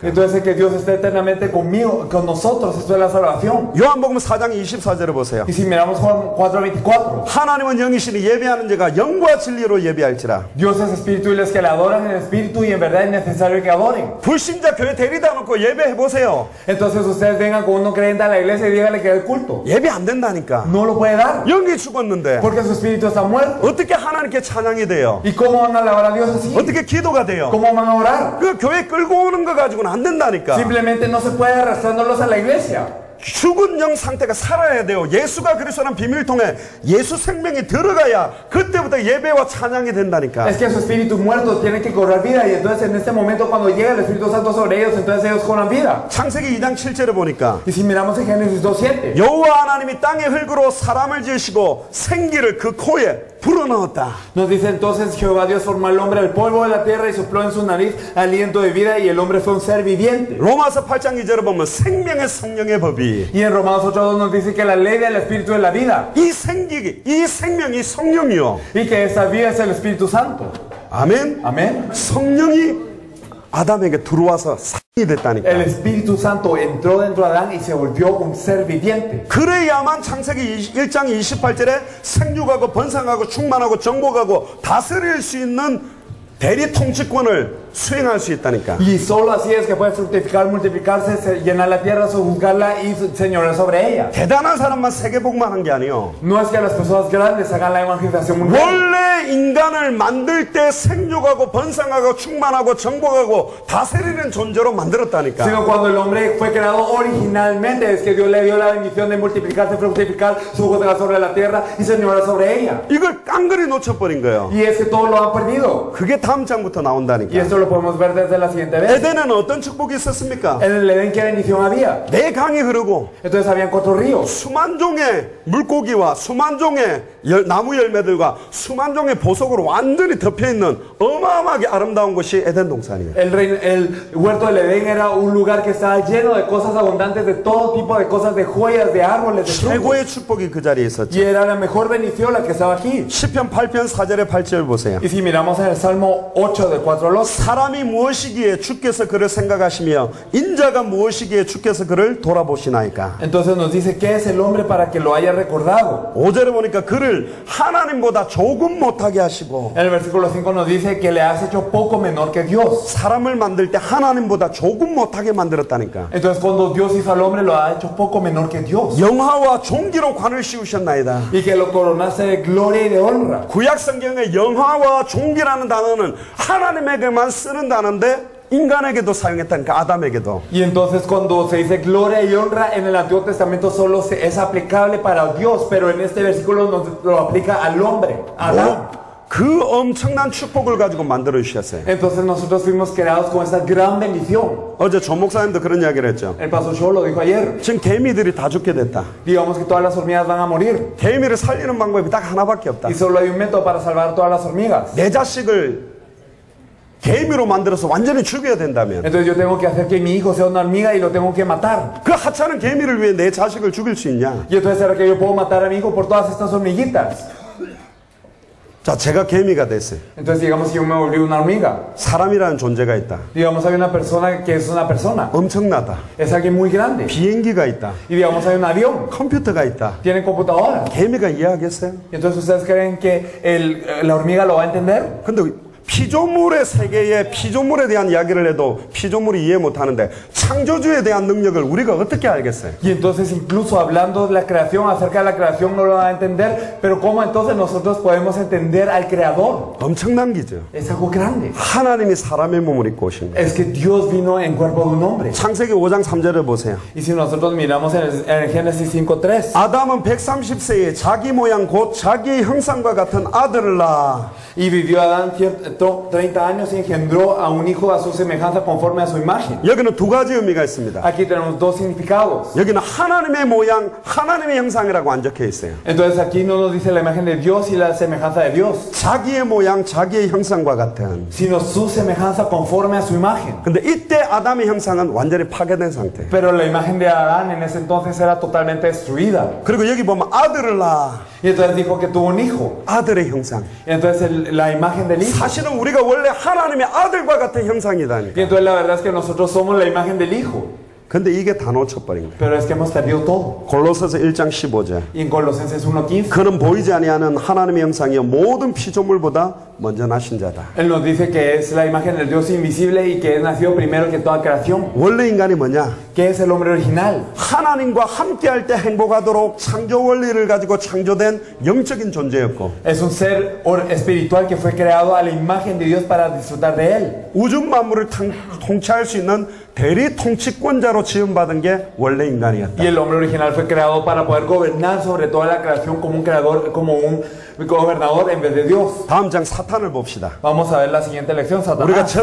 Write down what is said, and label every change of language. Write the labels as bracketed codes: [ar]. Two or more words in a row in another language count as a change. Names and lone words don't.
[es] Entonces, que Dios esté eternamente conmigo, con nosotros, esto es la salvación. [ko] 요한복음 4장 24절을 보세요. [es] Y si miramos Juan 4:24. [ko] 하나님은 영이시니 예배하는 자가 영과 진리로 예배할지라. [es] Dios es espíritu y los que le adoran en espíritu y en verdad es necesario que adoren. [ko] 불신자 교회 데리다 놓고 예배해 보세요. [es] Entonces ustedes vengan con uno creyente a la iglesia y díganle que es culto. [ko] 예배 안 된다니까. [es] No lo puede dar. [ko] 영이 죽었는데 [es] Porque su espíritu está muerto. [ko] 어떻게 하나님께 찬양이 돼요? [es] ¿Y cómo van a alabar a Dios así? [ko] 어떻게 기도가 돼요? [es] ¿Cómo van a orar? [ko] 그 교회 끌고 오는 거 가지고는 안 된다니까. [es] Simplemente no se puede arrastrándolos a la iglesia. [ko] 죽은 영 상태가 살아야 돼요. 예수가 그리스도라는 비밀통에 예수 생명이 들어가야 그때부터 예배와 찬양이 된다니까. [es] Es que su espíritu muerto tiene que cobrar vida y entonces en este momento cuando llega el Espíritu Santo sobre ellos, entonces ellos cobran vida. [ko] 창세기 2장 7절에 보니까 [es] Y si miramos en Génesis 2:7, [ko] 여호와 하나님이 땅의 흙으로 사람을 지으시고 생기를 그 코에 불어넣었다. [es] nos dice entonces Jehová Dios formó al hombre del polvo de la tierra y sopló en su nariz aliento de vida y el hombre fue un ser viviente. [ko] 로마서 8장 2절에 보면 생명의 성령의 법이 [es] Y en Romanos 8:2 nos dice que la ley del Espíritu es la vida [ko] 이 생명이 성령이요. [es] y que esa vida es el Espíritu Santo. [ko] 아멘. [es] Amén. [ko] 성령이 아담에게 들어와서 살이 됐다니까. [es] El Espíritu Santo entró dentro de Adán y se volvió un ser viviente. [ko] 그래야만 창세기 1장 28절에 생육하고 번성하고 충만하고 정복하고 다스릴 수 있는 대리 통치권을 수행할 수 있다니까. [es] Y solo así es que puede fructificar, multiplicarse, llenar la tierra, sojuzgarla y señorear sobre ella. [ko] 대단한 사람만 세계복만 한 게 아니요. [es] No es que las personas grandes hagan la evangelización mundial. [ko] 원래 인간을 만들 때 생육하고 번성하고 충만하고 정복하고 다스리는 존재로 만들었다니까. [es] Sino cuando el hombre fue creado originalmente es que Dios le dio la bendición de multiplicarse, fructificar, sojuzgar sobre la tierra y señorear sobre ella. [ko] 이걸 깡그리 놓쳐버린 거예요. [es] Y es que todos lo han perdido. [ko] 그게 다음 장부터 나온다니까. [es] Y esto lo podemos ver desde la siguiente vez. [ko] 에덴은 어떤 축복이 있었습니까? [es] En el Edén, ¿qué bendición había? [ko] 내 강이 흐르고 [es] Entonces habían 4 ríos. [ko] 수만 종의 물고기와 수만 종의 나무 열매들과 수만 종의 보석으로 완전히 덮여있는 어마어마하게 아름다운 곳이 에덴 동산이에요. [es] El huerto del Edén era un lugar que estaba lleno de cosas abundantes, de todo tipo de cosas, de joyas, de árboles, de frutos. [ko] 최고의 축복이 그 자리에 [es] Y [ko] 있었죠. [es] era la mejor bendición la que estaba aquí. [ko] 시편 8편 4절에 8절 보세요. [es] Y si miramos en el Salmo 8 del 4 al 8, [ko] 사람이 무엇이기에 주께서 그를 생각하시며 인자가 무엇이기에 주께서 그를 돌아보시나이까. [es] entonces nos dice ¿qué es el hombre para que lo haya recordado? [ko] 5절에 보니까 그를 하나님보다 조금 못하게 하시고 [es] En el versículo 5 nos dice que le has hecho poco menor que Dios. [ko] 사람을 만들 때 하나님보다 조금 못하게 만들었다니까. [es] Entonces cuando Dios hizo al hombre lo ha hecho poco menor que Dios. [ko] 영화와 종기로 관을 씌우셨나이다. [es] Y que lo coronaste de gloria y de honra. [ko] 구약 성경의 영화와 종기라는 단어는 하나님에게만 쓰는 단어인데 인간에게도 사용했다니까. 아담에게도. [es] Y entonces cuando se dice gloria y honra en el Antiguo Testamento solo es aplicable para Dios, pero en este versículo nos lo aplica al hombre, a Adán. [ko] 그 엄청난 축복을 가지고 만들어 주셨어요. [es] Entonces nosotros fuimos creados con esta gran bendición. [ko] 어제 조 목사님도 그런 이야기를 했죠. [es] El pastor Shaw lo dijo ayer. [ko] 지금 개미들이 다 죽게 됐다. [es] Digamos que todas las hormigas van a morir. [ko] 개미를 살리는 방법이 딱 하나밖에 없다. [es] Y solo hay un método para salvar todas las hormigas. [ko] 내 자식을 개미로 만들어서 완전히 죽여야 된다면 [es] Entonces yo tengo que hacer que mi hijo sea una hormiga y lo tengo que matar. [ko] 그 하찮은 개미를 위해 내 자식을 죽일 수 있냐? [es] Y entonces ¿será que yo puedo matar a mi hijo por todas estas hormiguitas? [ko] 자, 제가 개미가 됐어요. [es] Entonces digamos que yo me volví una hormiga. [ko] 사람이라는 존재가 있다. [es] Digamos hay una persona que es una persona. [ko] 엄청나다. [es] Es alguien muy grande. [ko] 비행기가 있다. [es] Y digamos hay un avión. [ko] 컴퓨터가 있다. [es] Tienen computadora. [ko] 개미가 이해하겠어요? [es] Y entonces ustedes creen que la hormiga lo va a entender. [ko] 근데 피조물의 세계에 피조물에 대한 이야기를 해도 피조물이 이해 못하는데 창조주에 대한 능력을 우리가 어떻게 알겠어요? [es] Y entonces incluso hablando de la creación, acerca de la creación no lo van a entender, pero ¿cómo entonces nosotros podemos entender al Creador? [ko] 엄청난 기죠. [es] Es algo grande. [ko] 하나님이 사람의 몸을 입고 오신 거예요. [es] Es que Dios vino en cuerpo de un hombre. [ko] 창세기 5장 3절을 보세요. [es] Y si nosotros miramos en el Génesis 5:3, [ko] 아담은 130세에 자기 모양 곧 자기의 형상과 같은 아들을 낳아. [es] Y vivió Adán 30 años y engendró a un hijo a su semejanza conforme a su imagen. [ko] 여기는 두 가지 의미가 있습니다. [es] Aquí tenemos dos significados. [ko] 여기는 하나님의 모양, 하나님의 형상이라고 안 적혀 있어요. [es] Entonces aquí no nos dice la imagen de Dios y la semejanza de Dios, [ko] 자기의 모양, 자기의 형상과 같은. [es] sino su semejanza conforme a su imagen. [ko] 근데 이때 아담의 형상은 완전히 파괴된 상태. [es] Pero la imagen de Adán en ese entonces era totalmente destruida. [ko] 그리고 여기 보면 아들을 낳아. [es] Y entonces dijo que tuvo un hijo. [ko] 아들의 형상. [es] Y entonces la imagen del hijo. [ko] 사실은 우리가 원래 하나님의 아들과 같은 형상이다니까. [es] Y entonces la verdad es que nosotros somos la imagen del hijo. [ko] 근데 이게 다 놓쳐버린 거예요. [es] Pero es que hemos perdido todo. [ko] 골로새서 1장 15절. [es] Y en Colosenses 1:15. [ko] 그는 보이지 아니하는 하나님의 형상이요 모든 피조물보다 먼저 나신 자다. [es] Él nos dice que es la imagen del Dios invisible y que es nacido primero que toda creación. [ko] 원래 인간이 뭐냐? [es] ¿Qué es el hombre original? [ko] 하나님과 함께할 때 행복하도록 창조 원리를 가지고 창조된 영적인 존재였고 [es] Es un ser espiritual que fue creado a la imagen de Dios para disfrutar de él. [ko] 우주 만물을 통치할 수 있는 대리 통치권자로 지음받은 게 원래 인간이었다. [es] Y el hombre original fue creado para poder gobernar sobre toda la creación como un creador, como un gobernador en vez de Dios. [ko] 다음 장 사탄을 봅시다. [es] Vamos a ver la siguiente lección, [ko] 우리가 [es] Satanás.